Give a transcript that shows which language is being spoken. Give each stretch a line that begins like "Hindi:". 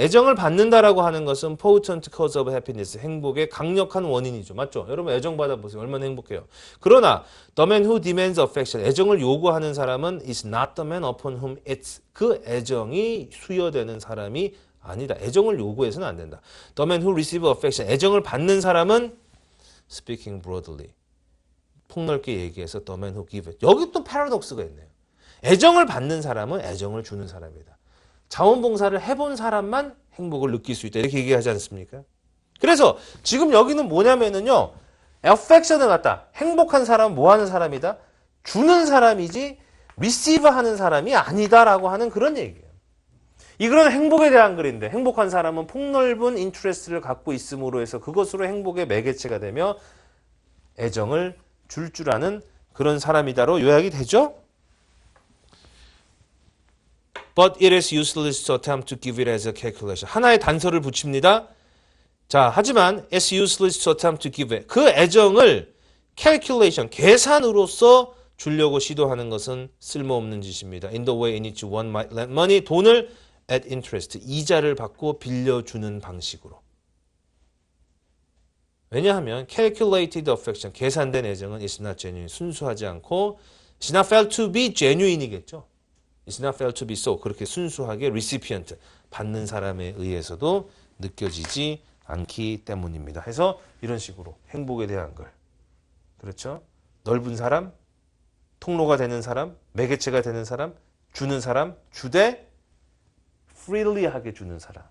Korean: 애정을 받는다라고 하는 것은
English: potent cause of happiness.
Korean: 행복의 강력한 원인이죠. 맞죠? 여러분 애정 받아보세요. 얼마나 행복해요. 그러나
English: the man who demands affection.
Korean: 애정을 요구하는 사람은
English: is not the man upon whom it's.
Korean: 그 애정이 수여되는 사람이 아니다. 애정을 요구해서는 안 된다.
English: The man who receives affection.
Korean: 애정을 받는 사람은
English: speaking broadly.
Korean: 폭넓게 얘기해서
English: the man who gives.
Korean: 여기 또 패러독스가 있네요. 애정을 받는 사람은 애정을 주는 사람이다. 자원봉사를 해본 사람만 행복을 느낄 수 있다. 이렇게 얘기하지 않습니까? 그래서 지금 여기는 뭐냐면은요. affection을 갖다 행복한 사람은 뭐 하는 사람이다? 주는 사람이지 receive 하는 사람이 아니다라고 하는 그런 얘기예요. 이거는 행복에 대한 글인데 행복한 사람은 폭넓은 인트레스트를 갖고 있음으로 해서 그것으로 행복의 매개체가 되며 애정을 줄 아는 그런 사람이다로 요약이 되죠?
English: But it is useless to attempt to give it as a calculation.
Korean: 하나의 단서를 붙입니다. 자, 하지만
English: it's useless to attempt to give it.
Korean: 그 애정을 calculation, 계산으로서 주려고 시도하는 것은 쓸모없는 짓입니다.
English: In the way in which one might lend money,
Korean: 돈을
English: at interest,
Korean: 이자를 받고 빌려주는 방식으로. 왜냐하면
English: calculated affection,
Korean: 계산된 애정은
English: is not genuine,
Korean: 순수하지 않고
English: is not felt to be genuine이겠죠. It's not felt to be so.
Korean: 그렇게 순수하게 recipient, 받는 사람에 의해서도 느껴지지 않기 때문입니다. 해서 이런 식으로 행복에 대한 걸. 그렇죠? 넓은 사람, 통로가 되는 사람, 매개체가 되는 사람, 주는 사람, 주되 freely하게 주는 사람.